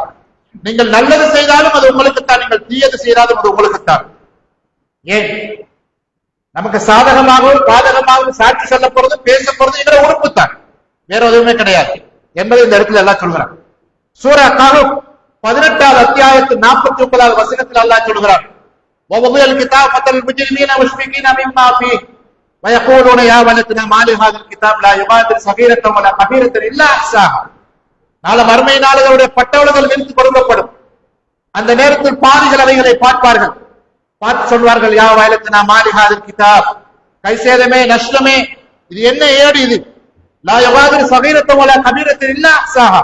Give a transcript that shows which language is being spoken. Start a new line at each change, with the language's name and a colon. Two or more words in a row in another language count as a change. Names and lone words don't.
Tamil: நீங்கள் நல்லது செய்தாலும் அது உங்களுக்குத்தான், நீங்கள் தீயது செய்தாலும் அது உங்களுக்குத்தான். ஏன்? நமக்கு சாதகமாகவும் பாதகமாகவும் சாட்சி சொல்ல போறது, பேச போறது என்ற உறுப்பு தான், வேற எதுவுமே கிடையாது என்பதை இந்த இடத்துல எல்லாம் சொல்கிறார். சூரா கஹஃப் 18வது அத்தியாயத்தில் 49வது வசனத்தில் அல்லாஹ் சொல்கிறார்,
Arabic: وَوَضِعَ الْكِتَابَ فَتَرَى الْمُجْرِمِينَ مُشْفِقِينَ مِمَّا فِيهِ وَيَقُولُونَ يَا وَيْلَتَنَا مَا لِهَذَا الْكِتَابِ لَا يُغَادِرُ صَغِيرَةً وَلَا كَبِيرَةً إِلَّا أَحْصَاهَا.
Tamil: நாளை மறுமை நாளுடைய பட்டவர்கள் விரித்து கொடுக்கப்படும். அந்த நேரத்தில் பாவிகள் அவைகளை பார்ப்பார்கள், பார்த்து சொல்வார்கள்,
Arabic: يا ويلتنا ما لهذا الكتاب,
Tamil: கை சேதமே, நஷ்டமே, இது என்ன ஏடு இது?
Arabic: لا يغادر صغيرة ولا كبيرة إلا أحصاها.